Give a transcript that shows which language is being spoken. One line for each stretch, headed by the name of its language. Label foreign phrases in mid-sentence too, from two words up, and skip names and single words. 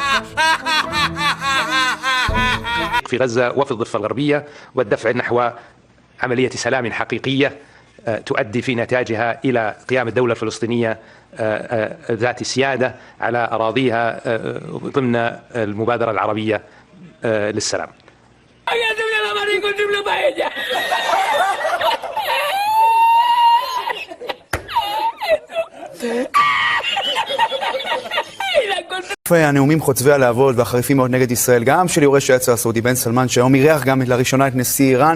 Arabic: في غزة وفي الضفة الغربية، والدفع نحو عملية سلام حقيقية تؤدي في نتاجها إلى قيام الدولة الفلسطينية ذات السيادة على أراضيها ضمن المبادرة العربية للسلام.
Hebrew: הנאומים חוצבי הלהבות והחריפים מאוד נגד ישראל, גם של יורש העצר הסעודי בן סלמן, שהיום אירח גם לראשונה את נשיא איראן.